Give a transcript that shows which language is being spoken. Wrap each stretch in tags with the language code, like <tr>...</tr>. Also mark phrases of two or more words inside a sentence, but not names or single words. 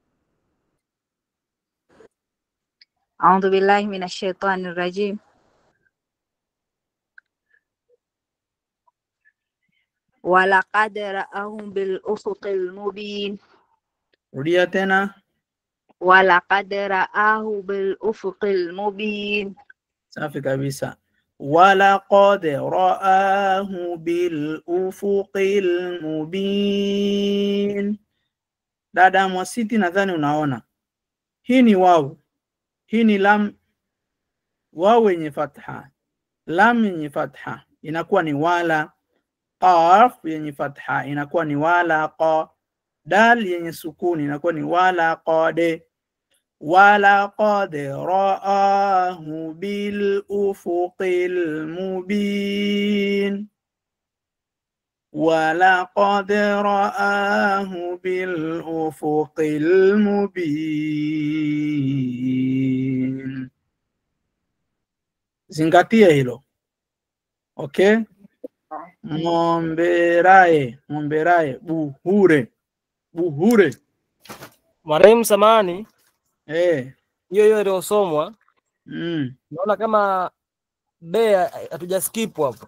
<ar>أعوذ بالله من الشيطان الرجيم. ولقد رآه بالأفق المبين.</ar> <sw>Rudia tena.</sw> <ar>ولقد رآه بالأفق المبين.</ar> <sw>Safi kabisa.</sw> <ar>ولقد رآه بالأفق المبين.</ar> <sw>Dada Mwasiti, nadhani unaona. Hii ni wawu. Hii ni lam. Wawu yenye fatha. Lam yenye fatha inakuwa ni wala. Qaf yenye fatha inakuwa ni wala qa. Dal yenye sukuni inakuwa ni wala qade.</sw> <ar>ولقد رآه بالأفق المبين. ولقد رآه بالأفق المبين.</ar> <sw>Zingatia hilo. Okay? Momberae, buhure. Buhure. Mwalimu samani. Hiyo hiyo iliyosomwa. Naona kama B hatuja skip hapo.</sw>